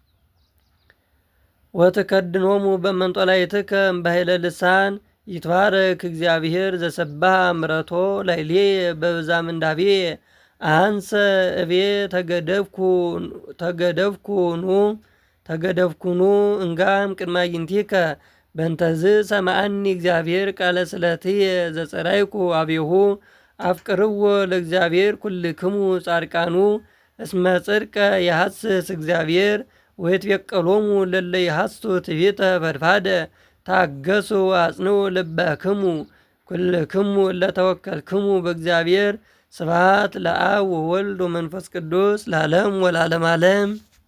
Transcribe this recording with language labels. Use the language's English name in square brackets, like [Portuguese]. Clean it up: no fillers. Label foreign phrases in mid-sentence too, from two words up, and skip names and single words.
[Geez] ወትከድኖሙ በመንጦላዕትከ እምበኃይለ ልሳን ይትባረክ እግዚአብሔር ዘሰብሐ ምሕረቶ ላዕሌየ በብዛ ምንዳቤየ አንሰ እቤ ተገደፍኩኑ እንጋም ቅድመ አዕይንቲከ በእንተዝ ሰማዐኒ እግዚአብሔር ቃለ ስእለትየ ዘጸራይኩ አብሁ አፍቅርዎ ለእግዚአብሔር ኩልክሙ ጻድቃኑ እስመ ጽድቀ የሐስስ እግዚአብሔር ወይትቤቀሎሙ ለለ ይሐስሱ ትዕቢተ ፈድፋደ ታገሱ አጽንዑ ልበክሙ ኩልክሙ ለተወከልክሙ በእግዚአብሔር ስብሐት ለአብ ወወልድ ወመንፈስ ቅዱስ ለዓለም ወለዓለመ ዓለም።